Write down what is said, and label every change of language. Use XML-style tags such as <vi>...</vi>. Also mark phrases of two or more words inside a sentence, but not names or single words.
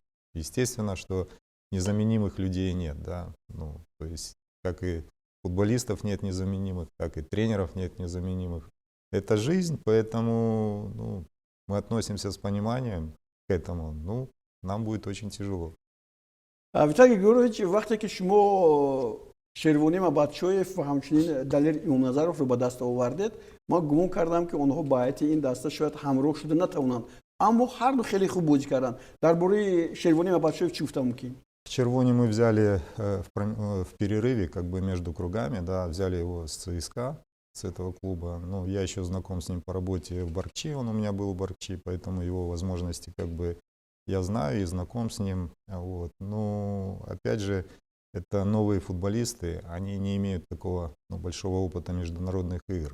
<ru>Естественно, что незаменимых людей нет. Да. То есть, как и футболистов нет незаменимых, так и тренеров нет незаменимых. Это жизнь, поэтому мы относимся с пониманием к этому. Нам будет очень тяжело.</ru> <tg>Виталий Григорьевич, вақте ки шумо Шервони Мабадшоев ва ҳамчунин Далер Имомназаровро ба даст овардед, ман гумон кардам ки онҳо ба ҳайати ин даста шояд ҳамроҳ шуда натавонанд. Аммо ҳар ду хеле хуб бозӣ карданд. Дар бораи Шервони Мабадшоев чӣ гуфта мумкин?</tg> <ru>Червони мы взяли в перерыве, как бы между кругами, да, взяли его с ЦСКА, с этого клуба. Ну, я еще знаком с ним по работе в Баркчи, он у меня был в Баркчи, поэтому его возможности как бы я знаю и знаком с ним. Вот. Ну, опять же, это новые футболисты, они не имеют такого большого опыта международных игр.</ru>